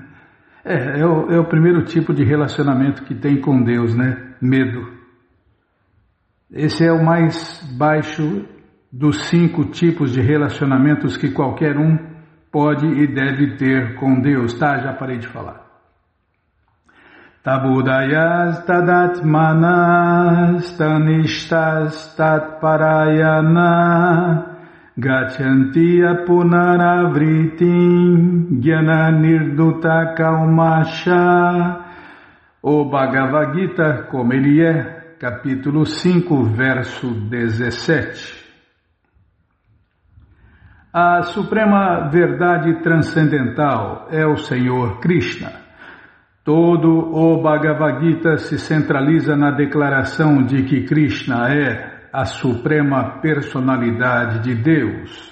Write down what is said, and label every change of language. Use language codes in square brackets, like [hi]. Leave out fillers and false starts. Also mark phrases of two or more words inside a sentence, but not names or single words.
[pt] É o primeiro tipo de relacionamento que tem com Deus, né? Medo. Esse é o mais baixo dos 5 tipos de relacionamentos que qualquer um pode e deve ter com Deus. Tá, já parei de falar. [sa] तद्बुद्धयस् तदात्मानस् तन्निष्ठास् तत्परायणा गच्छन्त्य पुनरावृत्तिं ज्ञान निर्धूत कल्मषा. [pt] O Bhagavad Gita, como ele é, capítulo 5, verso 17. A suprema verdade transcendental é o Senhor Krishna. Todo o Bhagavad Gita se centraliza na declaração de que Krishna é a suprema personalidade de Deus.